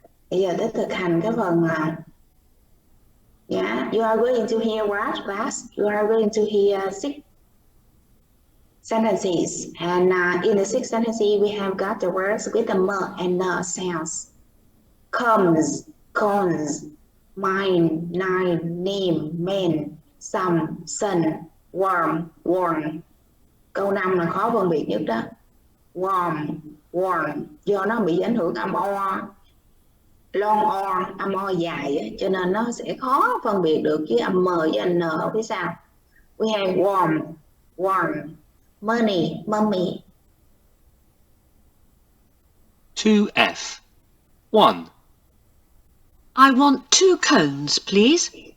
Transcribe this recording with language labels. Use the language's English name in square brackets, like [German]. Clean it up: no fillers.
[Vietnamese] Bây giờ tới thực hành cái phần [English] yeah, you are going to hear what class? You are going to hear 6 sentences, and in the 6 sentences we have got the words with the m and n sounds. Comes, cons, mine, nine, name, man, some, sun, warm, warm. [Vietnamese] Câu 5 là khó phân biệt nhất đó. [English] Warm, warm, [Vietnamese] do nó bị ảnh hưởng âm o, [English] long o, [Vietnamese] âm o dài á, cho nên nó sẽ khó phân biệt được với âm m với âm n ở phía sau. [English] We have warm, warm, money, mummy. 2F. 1. I want 2 cones, please.